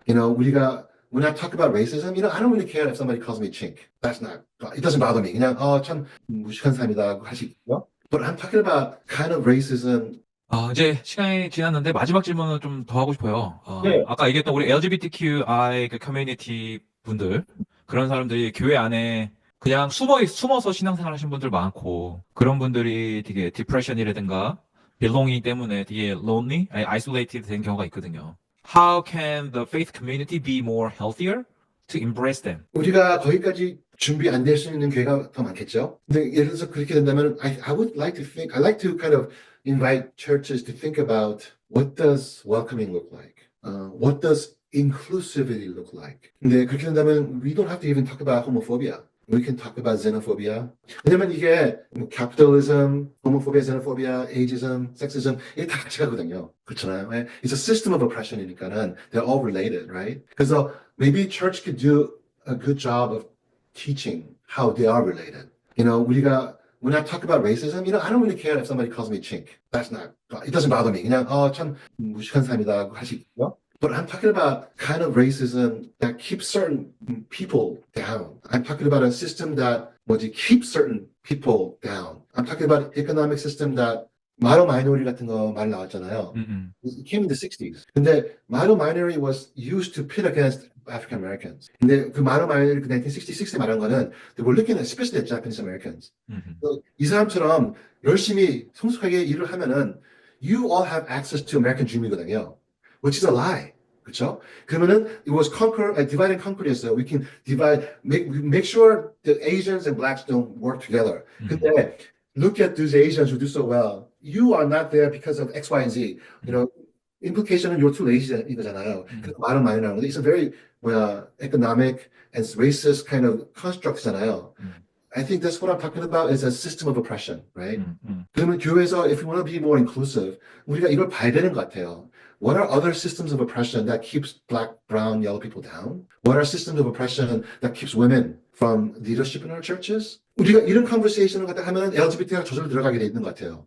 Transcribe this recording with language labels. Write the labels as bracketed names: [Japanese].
[Korean] 우리가 [English] when I talk about racism, I don't really care if somebody calls me chink. That's not, it doesn't bother me. [Korean] 그냥 참 무식한 사람이다 할 수 있고요. [English] But I'm talking about kind of racism. [Korean] 이제 시간이 지났는데 마지막 질문을 좀 더 하고 싶어요. 네. 아까 얘기했던 우리 LGBTQI 그 커뮤니티 분들, 그런 사람들이 교회 안에 그냥 숨어서 신앙생활 하신 분들 많고, 그런 분들이 되게 디프레션이라든가 belonging 때문에 되게 lonely, 아니, isolated 된 경우가 있거든요. [English] How can the faith community be more healthier to embrace them? [Korean] 우리가 거기까지 준비 안 될 수 있는 교회가 더 많겠죠. 근데 예를 들어서 그렇게 된다면 [English] I would like to think, I like to kind of invite churches to think about what does welcoming look like? What does inclusivity look like? [Korean] 근데 그렇게 된다면 [English] we don't have to even talk about homophobia. We can talk about xenophobia. [Korean] 왜냐면 이게 capitalism, homophobia, xenophobia, ageism, sexism 이게 다 같이 가거든요. 그렇잖아요. [English] It's a system of oppression이니까는 they're all related, right? [Korean] 그래서 [English] maybe church could do a good job of teaching how they are related. [Korean] 우리가 [English] when I talk about racism, I don't really care if somebody calls me chink. That's not, it doesn't bother me. [Korean] 그냥 참 무식한 사람이다 할 수 있고요. [English] But I'm talking about kind of racism that keeps certain people down. I'm talking about a system that keeps certain people down. I'm talking about an economic system that model minority [Korean] 같은 거 말 나왔잖아요. [English] It came in the 60s. [Korean] 근데 [English] model minority was used to pit against African Americans. [Korean] 근데 그 model minority 그 1966에 말한 거는 [English] they were looking at especially at Japanese Americans. [Korean] 이 사람처럼 열심히 성숙하게 일을 하면은 [English] you all have access to American dream이거든요. Which is a lie. [Korean] 그렇죠? 그러면은 [English] it was divide and conquer였어요. We can make sure the Asians and blacks don't work together. [Korean] 근데 [English] look at these Asians who do so well. You are not there because of X, Y, and Z. Implication은 you're too lazy 이거잖아요. [Korean] 그래서 말은 많이 나오는 건데 [English] it's a very economic and racist kind of construct잖아요. I think that's what I'm talking about is a system of oppression, right? [Korean] 그러면 교회에서 [English] if we want to be more inclusive, [Korean] 우리가 이걸 봐야 되는 것 같아요. [English] What are other systems of oppression that keeps black, brown, yellow people down? What are systems of oppression that keeps women from leadership in our churches? [Korean] 우리가 이런 conversation을 갖다 하면 LGBT가 저절로 들어가게 돼 있는 것 같아요.